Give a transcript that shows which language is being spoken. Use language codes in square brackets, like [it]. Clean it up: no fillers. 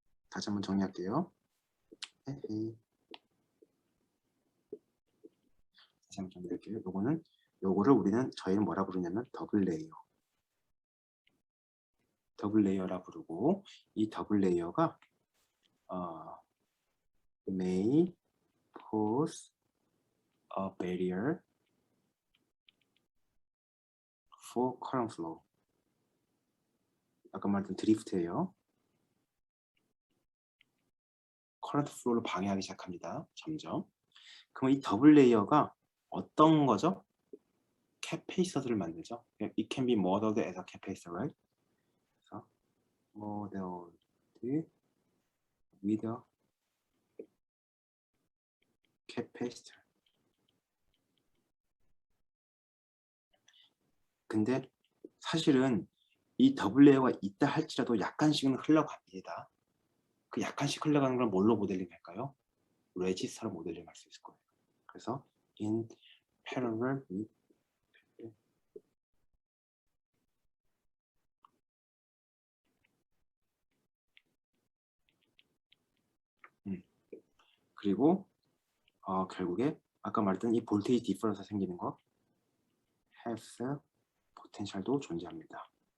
[ko] 다시 한번 정리할게요. 다시 한번 정리할게요. 요거를 우리는 저희는 뭐라 부르냐면 더블 레이어. 더블 레이어라 부르고 이 더블 레이어가 [en] may pose a barrier for current flow. [ko] 아까 말했던 드리프트예요. 커런트 플로우를 방해하기 시작합니다. 점점. 그럼 이 더블 레이어가 어떤 거죠? capacitor를 만들죠. [en] It can be modeled as a capacitor, right? [ko] 그래서 [en] modeled with a capacitor. [ko] 근데 사실은 이 더블 레이어가 있다 할지라도 약간씩은 흘러갑니다. 그 약간씩 흘러가는 걸 뭘로 모델링 할까요? 레지스터로 모델링 할 수 있을 거예요. 그래서 [en] in parallel with [ko] 그리고 결국에 아까 말했던 이 볼테이지 디퍼런스 생기는 거 has 포텐셜도 존재합니다.